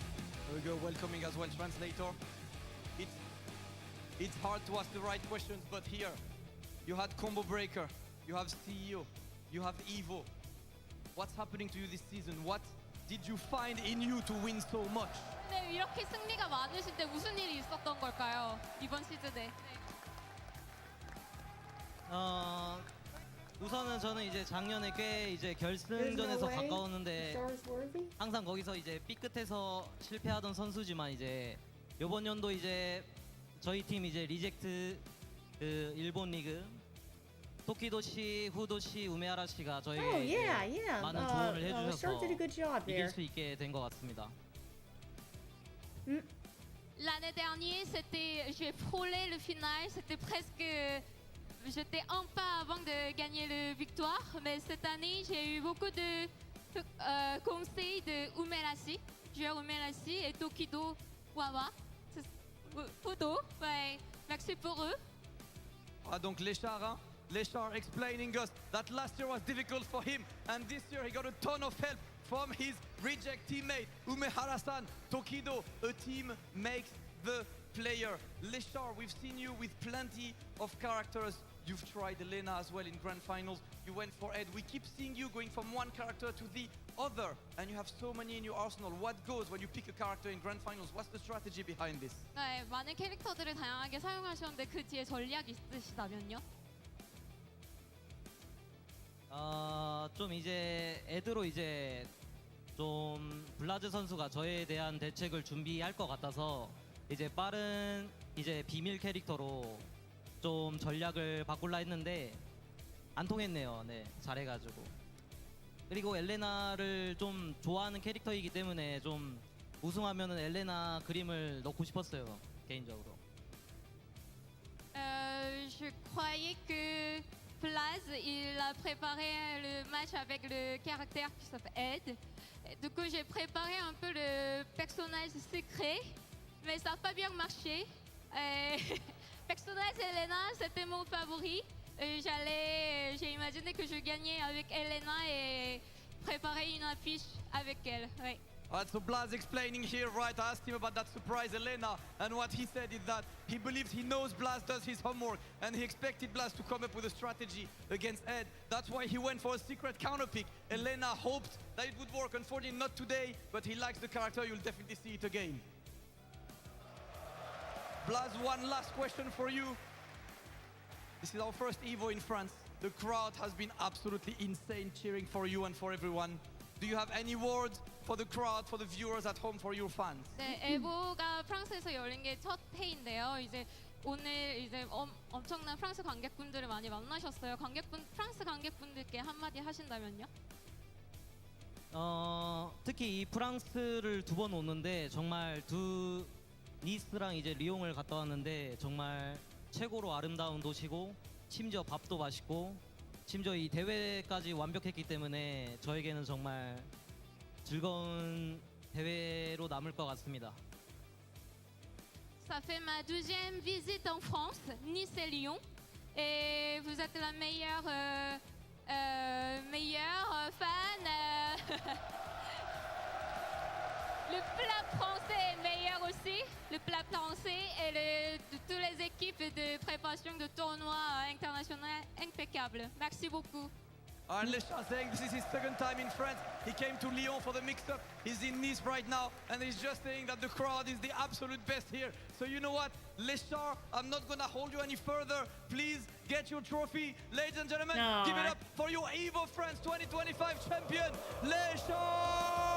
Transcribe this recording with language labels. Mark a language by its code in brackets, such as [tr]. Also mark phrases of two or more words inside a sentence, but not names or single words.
[en] There we go, welcoming as well, translator. It's hard to ask the right questions, but here, you had Combo Breaker, you have CEO, you have EVO. What's happening to you this season? What did you find in you to win so much? [ko] 네, 이렇게 승리가 많으신데 무슨 일이 있었던 걸까요? 이번 시즌에. 우선은 저는 이제 작년에 꽤 이제 결승전에서 가까웠는데 항상 거기서 이제 삐끗해서 실패하던 선수지만 이제 이번 연도 이제 저희 팀 이제 리젝트 그 일본 리그 토키도시, 후도시, 우메하라 씨가 저에게 이제 많은 조언을 해주셔서 이길 수 있게 된 것 같습니다. [fr] L'année dernière, j'ai frôlé le final, c'était presque, j'étais un pas avant de gagner la victoire, mais cette année, j'ai eu beaucoup de conseils de Umerashi, joueur Umerashi et Tokido Wawa, Fudo, ouais, merci pour eux. Ah, donc Léchard, hein? [en] Léchard explaining us that last year was difficult for him, and this year he got a ton of help from his reject teammate, Umehara-san. Tokido, a team makes the player. Léchard, we've seen you with plenty of characters. You've tried Elena as well in grand finals. You went for Ed. We keep seeing you going from one character to the other, and you have so many in your arsenal. What goes when you pick a character in grand finals? What's the strategy behind this? [ko] 네, 많은 캐릭터들을 다양하게 사용하셨는데 그 뒤에 전략이 있으시다면요? 좀 이제 애드로 이제 좀 블라즈 선수가 저에 대한 대책을 준비할 것 같아서 이제 빠른 이제 비밀 캐릭터로 좀 전략을 바꿀라 했는데 안 통했네요. 네, 잘해가지고. 그리고 엘레나를 좀 좋아하는 캐릭터이기 때문에 좀 우승하면은 엘레나 그림을 넣고 싶었어요, 개인적으로. [fr] Je croyais que Plaz, il a préparé le match avec le caractère qui s'appelle Ed. Et du coup, j'ai préparé un peu le personnage secret, mais ça n'a pas bien marché. Personnage Elena, c'était mon favori. J'ai imaginé que je gagnais avec Elena et préparer une affiche avec elle. Ouais. [en] So Blaz explaining here, right? I asked him about that surprise Elena, and what he said is that he believes he knows Blaz does his homework, and he expected Blaz to come up with a strategy against Ed. That's why he went for a secret counter pick. Elena hoped that it would work. Unfortunately, not today, but he likes the character. You'll definitely see it again. Blaz, one last question for you. This is our first Evo in France. The crowd has been absolutely insane cheering for you and for everyone. Do you have any words for the crowd, for the viewers at home, for your fans? [ko] 네, 에보가 프랑스에서 열린 게 첫 해인데요. 이제 오늘 이제 엄청난 프랑스 관객분들을 많이 만나셨어요. 프랑스 관객분들께 한마디 하신다면요? 특히 이 프랑스를 두 번 오는데 정말 니스랑 이제 리옹을 갔다 왔는데 정말 최고로 아름다운 도시고 심지어 밥도 맛있고 심지어 이 대회까지 완벽했기 때문에 저에게는 정말 즐거운 대회로 남을 것 같습니다. [fr] Ça fait ma 12e visite en France, Nice et Lyon, et vous êtes la meilleure fan. Le plat français est meilleur aussi. Le plat français et de toutes les équipes de préparation de tournois internationaux impeccables. Merci beaucoup. [en] Léchard saying this is his second time in France. He came to Lyon for the mix-up. He's in Nice right now, and he's just saying that the crowd is the absolute best here. So you know what, Léchard, I'm not gonna hold you any further. Please get your trophy, ladies and gentlemen. Give it up for your Evo France 2025 champion, Léchard.